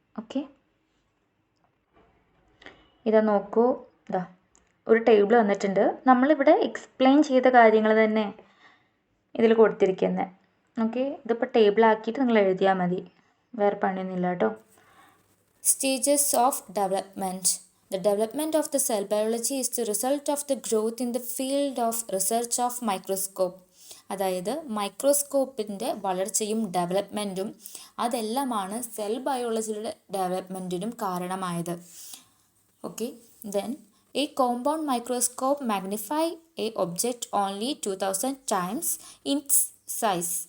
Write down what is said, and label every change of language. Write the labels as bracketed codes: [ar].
[ml] Okay, ഇതാ നോക്കൂ, ഇതാ ഒരു ടേബിൾ വന്നിട്ടുണ്ട്. നമ്മളിവിടെ എക്സ്പ്ലെയിൻ ചെയ്ത കാര്യങ്ങൾ തന്നെ ഇതിൽ കൊടുത്തിരിക്കുന്നത്. ഓക്കെ, ഇതിപ്പോൾ ടേബിൾ ആക്കിയിട്ട് നിങ്ങൾ എഴുതിയാൽ മതി, വേറെ പണിയൊന്നുമില്ല കേട്ടോ. [en] Stages of development. The development of the cell biology is the result of the growth in the field of research of microscope. [ml] അതായത് മൈക്രോസ്കോപ്പിൻ്റെ വളർച്ചയും ഡെവലപ്മെൻറ്റും അതെല്ലാമാണ് സെൽ ബയോളജിയുടെ ഡെവലപ്മെൻറ്റിനും കാരണമായത്. [en] Okay, then a compound microscope magnify a object only 2000 times it's size.